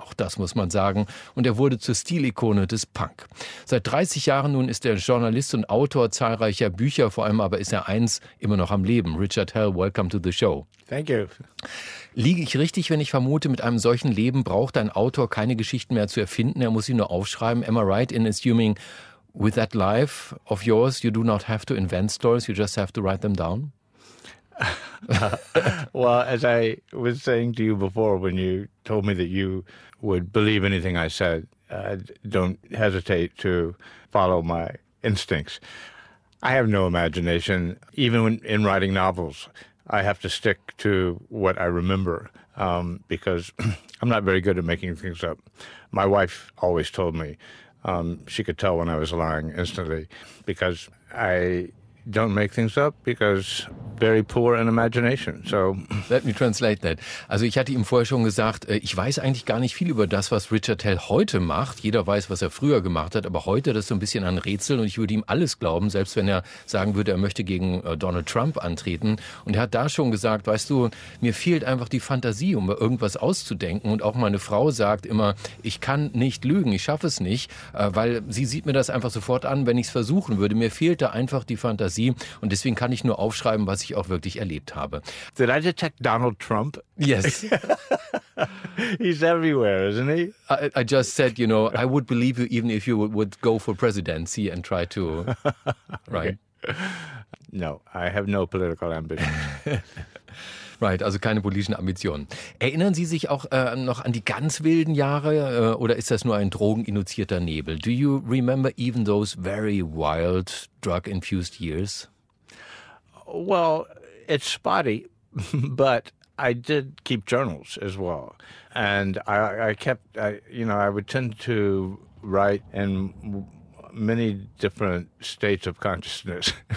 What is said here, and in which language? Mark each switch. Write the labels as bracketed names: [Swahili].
[German] Auch das muss man sagen. Und er wurde zur Stilikone des Punk. Seit 30 Jahren nun ist er Journalist und Autor zahlreicher Bücher. Vor allem aber ist er eins immer noch am Leben. [English] Richard Hell, welcome to the show. Thank you. [German] Liege ich richtig, wenn ich vermute, mit einem solchen Leben braucht ein Autor keine Geschichten mehr zu erfinden, er muss sie nur aufschreiben? [English] Am I right in assuming, with that life of yours, you do not have to invent stories, you just have to write them down? Well, as I was saying to you before, when you told me that you would believe anything I said, don't hesitate to follow my instincts. I have no imagination, even when in writing novels. I have to stick to what I remember, because I'm not very good at making things up. My wife always told me she could tell when I was lying instantly, because I don't make things up, because very poor in imagination. So let me translate that. [German] Also ich hatte ihm vorher schon gesagt, ich weiß eigentlich gar nicht viel über das, was Richard Hell heute macht. Jeder weiß, was er früher gemacht hat, aber heute, das ist so ein bisschen ein Rätsel, und ich würde ihm alles glauben, selbst wenn er sagen würde, er möchte gegen Donald Trump antreten. Und er hat da schon gesagt, weißt du, mir fehlt einfach die Fantasie, um irgendwas auszudenken. Und auch meine Frau sagt immer, ich kann nicht lügen, ich schaffe es nicht, weil sie sieht mir das einfach sofort an, wenn ich es versuchen würde. Mir fehlt da einfach die Fantasie. Und deswegen kann ich nur aufschreiben, was ich auch wirklich erlebt habe. [English] Did I detect Donald Trump? Yes. He's everywhere, isn't he? I just said, you know, I would believe you even if you would go for presidency and try to, right? Okay. No, I have no political ambition. [German] Right, also keine politischen Ambitionen. Erinnern Sie sich auch noch an die ganz wilden Jahre oder ist das nur ein drogeninduzierter Nebel? [English] Do you remember even those very wild drug-infused years? Well, it's spotty, but I did keep journals as well. And I would tend to write in many different states of consciousness.